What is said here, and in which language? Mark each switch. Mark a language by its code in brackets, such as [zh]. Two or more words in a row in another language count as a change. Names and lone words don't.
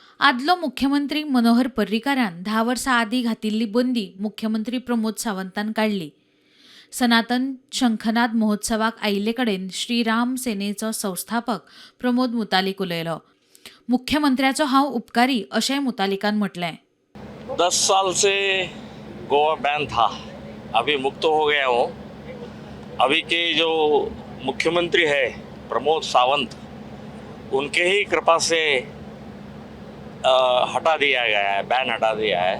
[kok] आदलो मुख्यमंत्री मनोहर पर्रीकारान 10 वर्सां आदीं घातिल्ली बंदी मुख्यमंत्री प्रमोद सावंतान काडली. सनातन शंखनाद महोत्सवाक आयिल्ले कडेन श्रीराम सेनेचो संस्थापक प्रमोद मुतालिक उलयलो. मुख्यमंत्र्याचो हांव उपकारी अशेंय मुतालिकान म्हटलें. [hi] 10 साल से गोवा बैन था, अभी मुक्त हो गया हूँ. अभी के जो मुख्यमंत्री है प्रमोद सावंत, उनके ही कृपा से हटा दिया गया है, बैन हटा दिया है.